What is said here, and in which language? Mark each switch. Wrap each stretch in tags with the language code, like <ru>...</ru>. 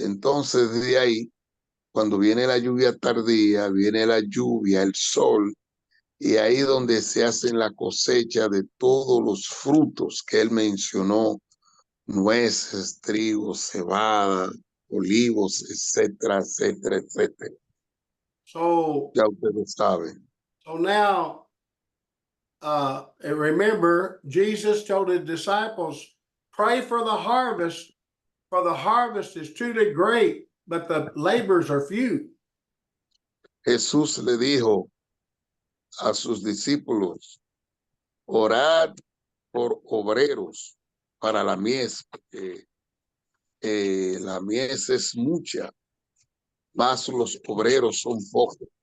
<es>Entonces, de ahí, cuando viene la lluvia tardía, viene la lluvia, el sol, y ahí donde se hace la cosecha de todos los frutos que él mencionó, nueces, trigo, cebada, olivos, etcétera, etcétera, etcétera.</es> <en>So,</en> <es>Ya ustedes saben.</es> <en>so now, and remember, Jesus told his disciples, pray for the harvest is truly great, but the laborers are few.</en> <es>Jesús le dijo a sus discípulos, orad por obreros para la mies, porque la mies es mucha, más los obreros son pocos.</es>